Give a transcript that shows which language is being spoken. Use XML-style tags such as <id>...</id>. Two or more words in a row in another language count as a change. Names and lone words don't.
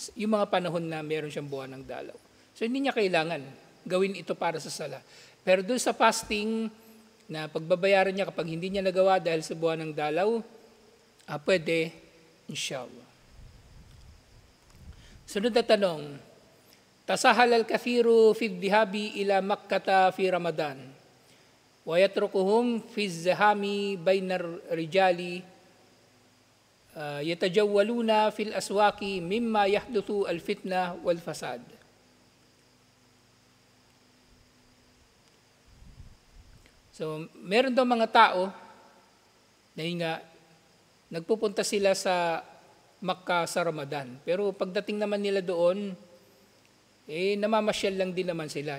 <tl>yung mga panahon na meron siyang buwan ng dalaw. So hindi niya kailangan gawin ito para sa sala. Pero doon sa fasting na pagbabayaran niya kapag hindi niya nagawa dahil sa buwan ng dalaw, pwede, inshallah. Sunod na tanong,</tl> <ar>تساهل الكثير في الذهاب إلى مكة في رمضان ويتركهم في زحام بين الرجال يتجولون في الأسواق مما يحدث الفتنة والفساد.</ar> <tl>So, meron daw mga tao na nga, nagpupunta sila sa Makkah sa Ramadan. Pero pagdating naman nila doon, namamasyal lang din naman sila.</tl>